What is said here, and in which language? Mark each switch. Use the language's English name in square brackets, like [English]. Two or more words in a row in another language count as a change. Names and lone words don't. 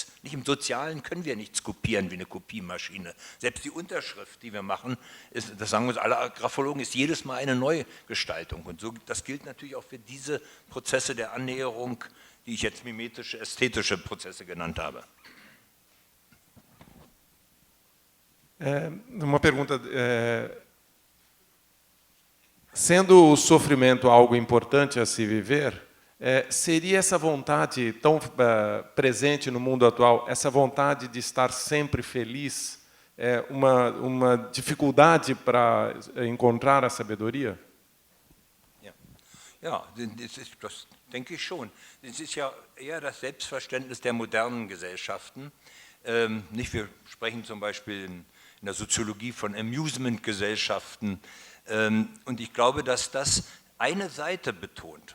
[German] Nicht im Sozialen können wir nichts kopieren wie eine Kopiemaschine. Selbst die Unterschrift, die wir machen, das sagen uns alle Graphologen, ist jedes Mal eine Neugestaltung. Und so, das gilt natürlich auch für diese Prozesse der Annäherung, die ich jetzt mimetische, ästhetische Prozesse genannt habe. [Portuguese] Uma pergunta, sendo o sofrimento algo importante a se viver, seria essa vontade tão presente no mundo atual, essa vontade de estar sempre feliz, uma dificuldade para encontrar a sabedoria? [German] Ja, das denke ich schon. Das ist ja eher das Selbstverständnis der modernen Gesellschaften. Wir sprechen zum Beispiel in der Soziologie von Amusement-Gesellschaften. Und ich glaube, dass das eine Seite betont.